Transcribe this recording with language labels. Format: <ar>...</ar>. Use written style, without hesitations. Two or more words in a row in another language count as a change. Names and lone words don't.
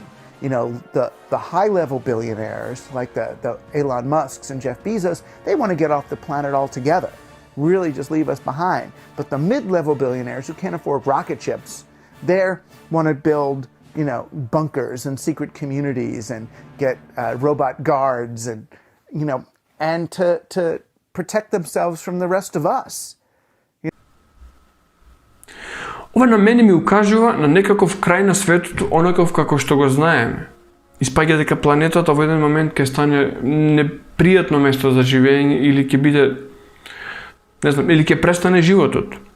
<en>The high-level billionaires, like the Elon Musks and Jeff Bezos, they want to get off the planet altogether, really just leave us behind. But the mid-level billionaires who can't afford rocket ships, they want to build, bunkers and secret communities and get robot guards and to protect themselves from the rest of us.</en> <mk>Ова на мене ми укажува на некаков крај на светот, онаков како што го знаеме. Испаѓа дека планетата во еден момент ќе стане непријатно место за живење или ќе биде, или ќе престане животот.</mk>